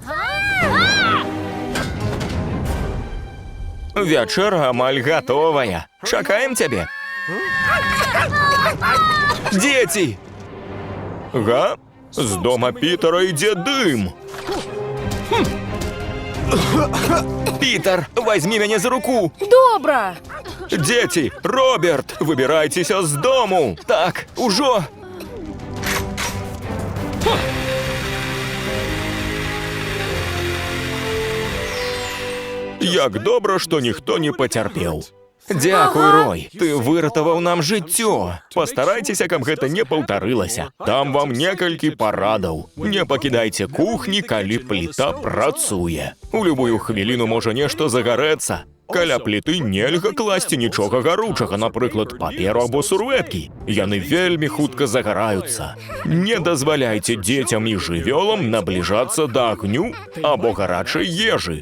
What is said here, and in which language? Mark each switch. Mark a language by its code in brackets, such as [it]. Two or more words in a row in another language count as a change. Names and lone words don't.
[be] Вячэра амаль гатовая. Чакаем цябе. Дзеці! Га? З дома Пітера ідзе дым. [uk] Пітер, візьми мене за руку. [be] Добра. [uk] Дзеці, Роберт, вибирайтеся з дому. [be] Так, ужо. [uk] Як добре, що ніхто не потерпів. Дякую, Рой. Ти виратував нам життя. Постарайтеся, [be] каб гэта не паўтарылася. Там вам некалькі парадаў. Не пакідайце кухні, калі пліта працуе. У любую хвіліну можа нешта загарэцца. Каля пліты нельга класці нічога гаручага, напрыклад, паперу або сурвэткі. Яны вельмі хутка загараюцца. Не дазваляйце дзецям і жывёлам набліжацца да агню або гарачай ежы.